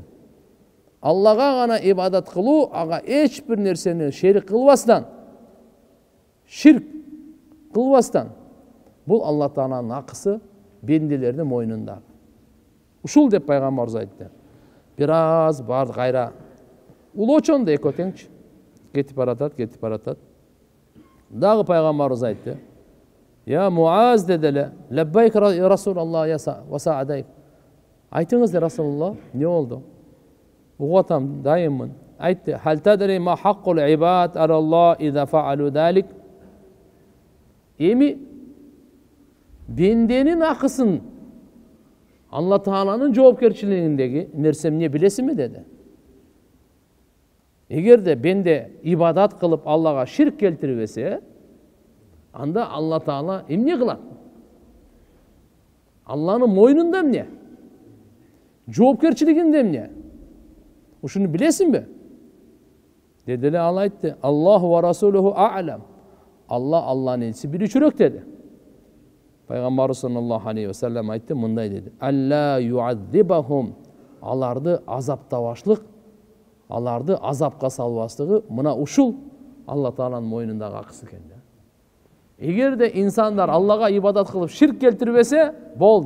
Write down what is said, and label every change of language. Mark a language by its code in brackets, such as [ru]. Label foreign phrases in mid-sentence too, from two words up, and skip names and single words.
[ky] Аллага гана ибадат кылуу, ага эч бир нерсени шерик кылбастан, ширк кылбастан, бул Алла Тааланын акысы бенделердин мойнунда. Ушул деп пайгамбарыбыз айтты. Бир аз бар кайра улоочондо эки отеңчи. Кетип баратат. Дагы пайгамбарыбыз айтты. [ar] يا معاذ [ky] деди эле, [ar] لبيك يا رسول الله وسعديك. [ky] Айтыңыз де Расулаллах, не болду? Угатам, дайыммын. Айтты, [ar] هل تدري ما حق العباد على الله إذا فعلوا ذلك. [ky] Эми бенденин акысын Алла Тааланын жоопкерчилигиндеги нерсе эмне билесиңби деди. Эгерде бенде ибадат кылып Аллага ширк келтирбесе, анда Алла Таала эмне кылат? Алланын мойнунда эмне? Жоопкерчилигинде эмне? Ушуну билесиңби? Деди эле ал айтты. [ar] الله ورسوله أعلم. [ky] Алланын элчиси билүүчүрөөк деди. Пайгамбар [ar] صلى الله عليه وسلم [ky] айтты, мындай деди. [ar] ألا يعذبهم. [ky] Аларды азаптабашлык, аларды азапка салбаслыгы мына ушул Алла Тааланын мойнундагы акысы экен да. Эгерде инсандар Аллага ибадат кылып ширк келтирбесе, болду.